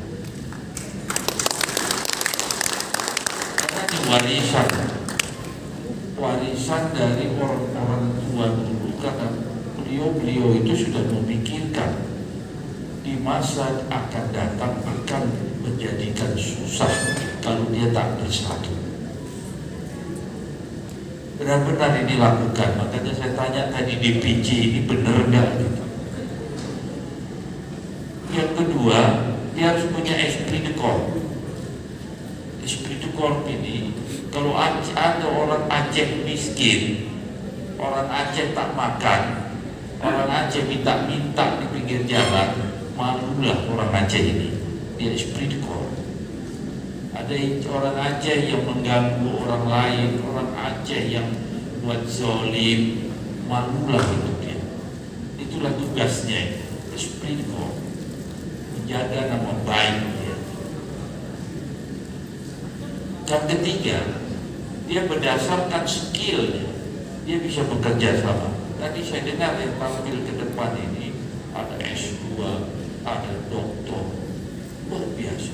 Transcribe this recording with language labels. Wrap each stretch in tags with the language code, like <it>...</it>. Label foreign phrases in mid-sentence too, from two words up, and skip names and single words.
<id>Karena ini warisan dari orang-orang tua dulu, karena beliau itu sudah memikirkan di masa akan datang akan menjadikan susah kalau dia tak bersatu. Benar-benar ini lakukan. Makanya saya tanya tadi DPC ini benar nggak gitu. Yang kedua, dia harus punya</id> <fr>esprit de corps. Esprit de corps</fr> <id>ini, kalau ada orang Aceh miskin, orang Aceh tak makan, orang Aceh minta-minta di pinggir jalan, malulah orang Aceh ini.</id> <fr>Dia esprit de corps.</fr> <id>Ada orang Aceh yang mengganggu orang lain, orang Aceh yang buat zolim, malulah itu dia. Itulah tugasnya,</id> <fr>esprit de corps,</fr> <id>menjaga nama baik dia. Yang ketiga, dia berdasarkan skillnya, dia bisa bekerja sama. Tadi saya dengar yang tampil ke depan ini ada S2, ada doktor, luar biasa.</id>